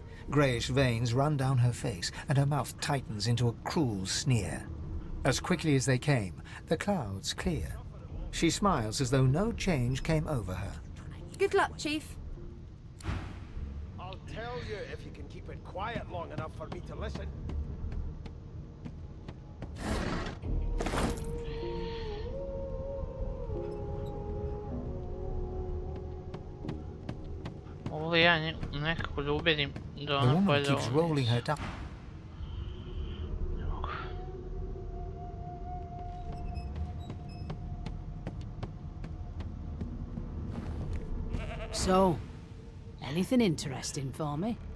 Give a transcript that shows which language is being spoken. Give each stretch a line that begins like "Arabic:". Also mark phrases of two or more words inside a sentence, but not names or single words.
English: Greyish veins run down her face, and her mouth tightens into a cruel sneer. As quickly as they came, the clouds clear. She smiles as though no change came over her. Good luck, Chief. I'll tell you if you can keep it quiet long enough for me to listen.
Serbian: Mogu li ja nekako da ubedim da
English: The
Serbian: ona
English: woman
Serbian: pojede
English: keeps
Serbian: ovo
English: rolling her down.
Serbian: Ne mogu.
English: So, anything interesting for me?